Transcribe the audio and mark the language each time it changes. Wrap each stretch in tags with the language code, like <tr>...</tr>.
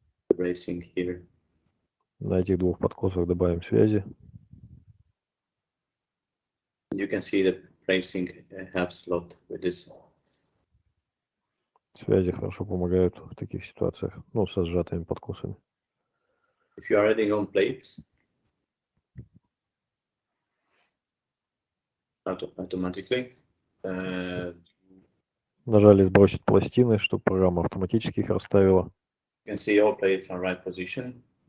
<en>The bracing here.</en> <ru>На этих двух подкосах добавим связи.</ru> <en>You can see that bracing helps a lot with this.</en> <ru>Связи хорошо помогают в таких ситуациях, ну, со сжатыми подкосами.</ru> <en>If you are adding on plates, automatically.</en> <ru>Нажали сбросить пластины, чтобы программа автоматически их расставила.</ru> <en>You can see all plates are right position.</en>